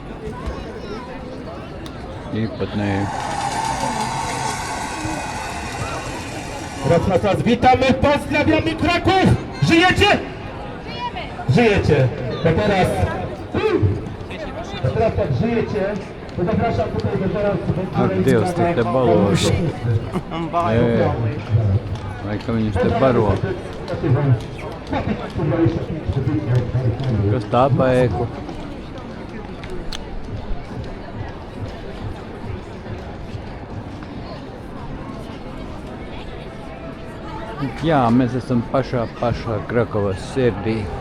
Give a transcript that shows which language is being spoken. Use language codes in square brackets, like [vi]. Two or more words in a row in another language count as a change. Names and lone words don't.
[lv] Īpatnēji. [pl] Raz na czas witamy, pozdrawiamy Kraków! Żyjecie? Żyjecie. To teraz tak żyjecie, to zapraszam tutaj do teraz. [lv] Ak, Dievs, tu te baloži. Vai ka viņus te baro? Kas tā pa ēku? Jā, mēs esam pašā Krakovas sirdī.